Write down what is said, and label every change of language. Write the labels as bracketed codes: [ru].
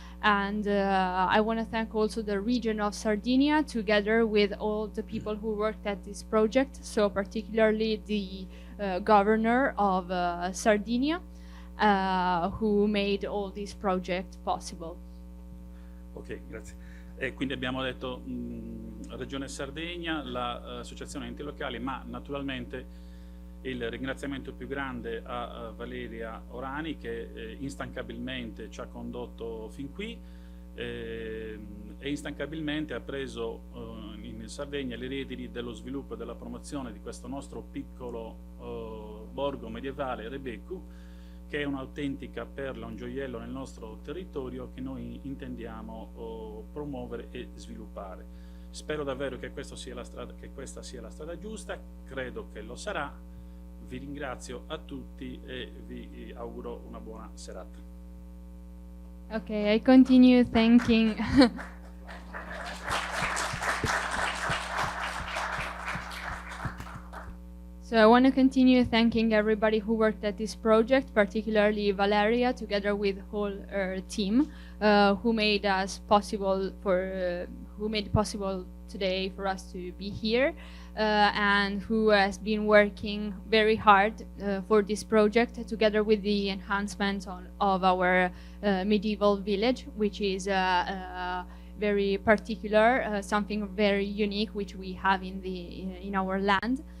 [en] And I want to thank also the region of Sardinia, together with all the people who worked at this project. So particularly the governor of Sardinia, who made all this project possible. [it] Ok, grazie. E quindi abbiamo detto Regione Sardegna, l'associazione enti locali, ma naturalmente il ringraziamento più grande a Valeria Orani, che instancabilmente ci ha condotto fin qui e instancabilmente ha preso in Sardegna le redini dello sviluppo e della promozione di questo nostro piccolo borgo medievale, Rebeccu, che è un'autentica perla, un gioiello nel nostro territorio che noi intendiamo promuovere e sviluppare. Spero davvero che questa sia la strada giusta, credo che lo sarà. Vi ringrazio a tutti e vi auguro una buona serata. [en] Okay, I continue thanking So I want to continue thanking everybody who worked at this project, particularly Valeria, together with whole team, who made it possible today for us to be here, and who has been working very hard for this project, together with the enhancement of our medieval village, which is very particular, something very unique which we have in our land.